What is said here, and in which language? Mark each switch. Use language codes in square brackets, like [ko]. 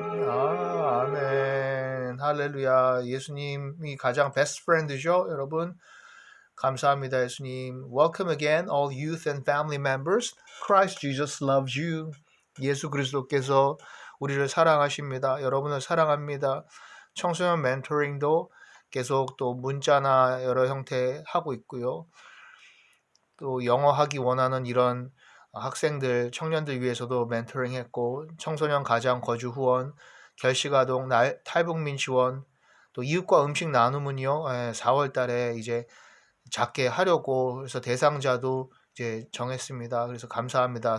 [ko] 아멘. 할렐루야. 예수님이 가장 베스트 프렌드죠, 여러분. 감사합니다, 예수님. [en] Welcome again, all youth and family members. Christ Jesus loves you. [ko] 예수 그리스도께서 우리를 사랑하십니다. 여러분을 사랑합니다. 청소년 멘토링도 계속 또 문자나 여러 형태 하고 있고요. 또 영어 하기 원하는 이런 학생들, 청년들 위해서도 멘토링 했고, 청소년 가장 거주 후원, 결식아동 탈북민 지원, 또 이웃과 음식 나눔은요, 4월 달에 이제 작게 하려고 그래서 대상자도 이제 정했습니다. 그래서 감사합니다.